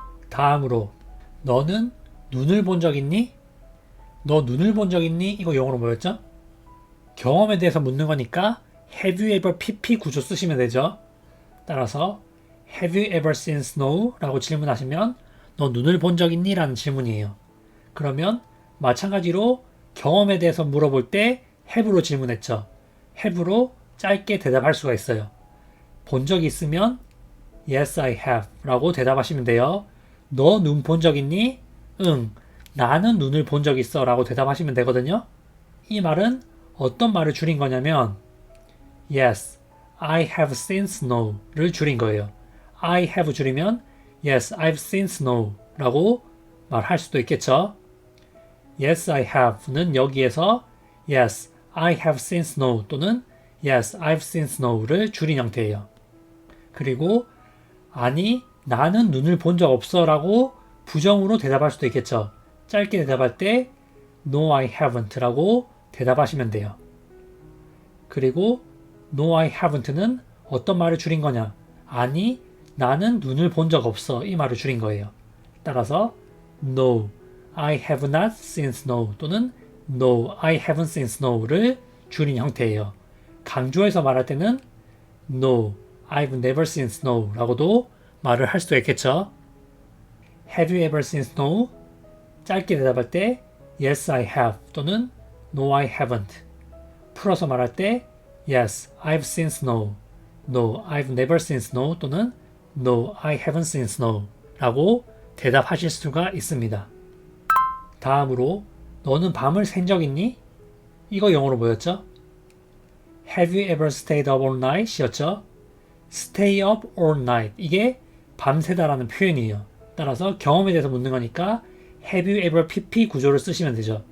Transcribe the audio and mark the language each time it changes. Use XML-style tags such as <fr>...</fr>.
<ko>다음으로 너는 눈을 본 적 있니? 너 눈을 본 적 있니? 이거 영어로 뭐였죠? 경험에 대해서 묻는 거니까 have you ever pp 구조 쓰시면 되죠.</ko> <en>따라서 have you ever seen snow?</en> <ko>라고 질문하시면 너 눈을 본 적 있니? 라는 질문이에요. 그러면 마찬가지로 경험에 대해서 물어볼 때 have로 질문했죠. have로 짧게 대답할 수가 있어요. 본 적이 있으면</ko> <en>yes, I have</en> <ko>라고 대답하시면 돼요. 너 눈 본 적 있니? 나는 눈을 본 적 있어 라고 대답하시면 되거든요. 이 말은 어떤 말을 줄인 거냐면</ko> <en>yes, I have seen snow</en> <ko>를 줄인 거예요. I have 줄이면</ko> <en>yes, I've seen snow</en> <ko>라고 말할 수도 있겠죠.</ko> <en>yes, I have는 여기에서 yes, I have seen snow 또는 yes, I've seen snow</en> <ko>를 줄인 형태예요. 그리고 아니, 나는 눈을 본 적 없어 라고 부정으로 대답할 수도 있겠죠. 짧게 대답할 때</ko> <en>no, I haven't</en> <ko>라고 대답하시면 돼요. 그리고</ko> <en>no, I haven't</en> <ko>는 어떤 말을 줄인 거냐? 아니, 나는 눈을 본 적 없어. 이 말을 줄인 거예요.</ko> <en>따라서 no, I have not seen snow 또는 no, I haven't seen snow</en> <ko>를 줄인 형태예요. 강조해서 말할 때는</ko> <en>no, I've never seen snow</en> <ko>라고도 말을 할 수도 있겠죠.</ko> <en>Have you ever seen snow?</en> <ko>짧게 대답할 때</ko> <en>yes, I have 또는 no, I haven't.</en> <ko>풀어서 말할 때</ko> <en>yes, I've seen snow. No, I've never seen snow 또는 No, I haven't seen snow</en> <ko>라고 대답하실 수가 있습니다. 다음으로 너는 밤을 샌 적 있니? 이거 영어로 뭐였죠?</ko> <en>Have you ever stayed up all night?</en> <ko>이었죠?</ko> <en>Stay up all night</en> <ko>이게 밤새다라는 표현이에요. 따라서 경험에 대해서 묻는 거니까 Have you ever pp 구조를 쓰시면 되죠.</ko>